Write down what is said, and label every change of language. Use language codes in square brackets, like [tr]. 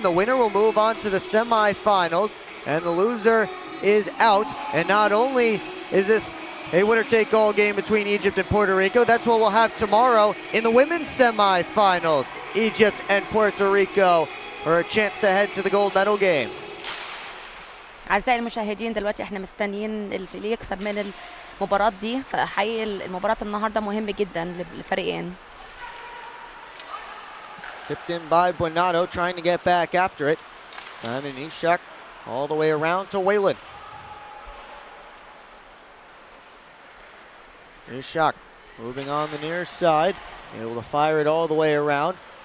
[en] The winner will move on to the semifinals, and the loser is out. And not only is this a winner-take-all game between Egypt and Puerto Rico, that's what we'll have tomorrow in the women's semifinals. Egypt and Puerto Rico for a chance to head to the gold medal game. [ar] أعزائي المشاهدين دلوقتي احنا مستنيين اللي يكسب من المباراة دي، فحقيقي المباراة النهارده مهم جدا للفريقين. [en] Chipped in by Bonato, trying to get back after it. Simon Ishak all the way around to Whalen. Ishak moving on the near side, able to fire it all the way around.